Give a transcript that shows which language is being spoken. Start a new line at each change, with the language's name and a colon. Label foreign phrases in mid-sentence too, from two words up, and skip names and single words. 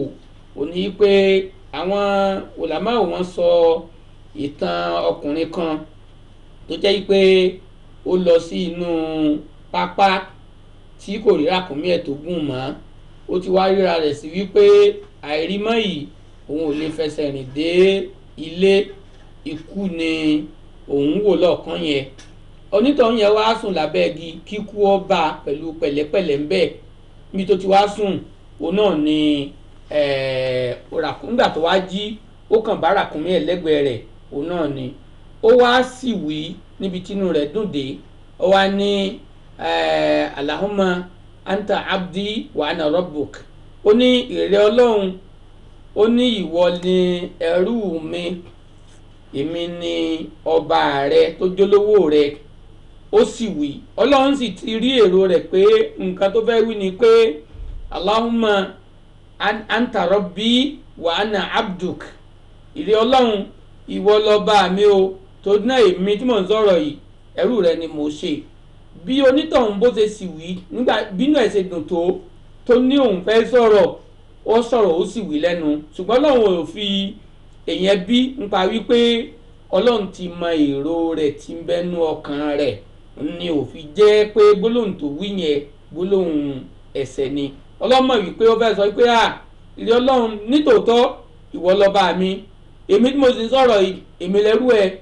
Yoruba: ó ní pé àwọn ulama wọn sọ ìtàn ọkùnrin kan tó jẹ́ pé ó lọ sí inú pápá tí kò rí ràkúnmí ẹ̀ tó gùn mọ́ ó ti wá ríra rẹ̀ sí wípé àìrímọ́ yìí òun ò lè fẹsẹ̀ rìn dé ilé ikú ni òun wò lọ́ọ̀kan yẹn onítọ̀hún yẹn wá sùn lábẹ́ igi kíkú ó bá pẹ̀lú pẹ̀lẹ́pẹ̀lẹ́ ń bẹ̀ níbi tó ti wá sùn òun náà ni ràkúngbà tó wá jí ó kàn bá ràkúnmí ẹ̀ lẹ́gbẹ̀ẹ́ rẹ̀ òun náà ni ó wá sì wí níbi tínú rẹ̀ dùn dé ó wá ní
Arabic: اللهم أنت عبدي وأنا ربك
Yoruba: ó ní ìrẹ́ Ọlọ́run ó ní ìwọ ni ẹrú mi èmi ni ọba rẹ tó jólówó rẹ ó sì wí Ọlọ́run sì ti rí èrò rẹ̀ pé nǹkan tó fẹ́ wí ni pé
Arabic: اللهم أنت ربي وأنا
Yoruba: abduk ìrẹ́ Ọlọ́run ìwọ lọ́ba mi o tó náà èmi tí mò ń sọ̀rọ̀ yìí ẹrú rẹ ni mo ṣe bí onítọ̀hún bó ṣe sì wí nígbà bínú ẹ̀ ṣe dùn tó ní òun fẹ́ sọ̀rọ̀ ó sọ̀rọ̀ ó sì wí lẹ́nu ṣùgbọ́n Ọlọ́run ò fi èèyàn bí nípa wípé Ọlọ́run ti mọ èrò rẹ̀ tí ń bẹ́nu ọkàn rẹ̀ ni ò fi jẹ́ pé gbólóhùn tó wí yẹn gbólóhùn ẹ̀ṣẹ̀ ni Ọlọ́run mọ̀ wípé ó fẹ́ sọ pé ìrẹ́ Ọlọ́run nítòótọ́ ìwọ lọ́ba mi èmi tí mo sì sọ̀rọ̀ èmi lẹ́rú ẹ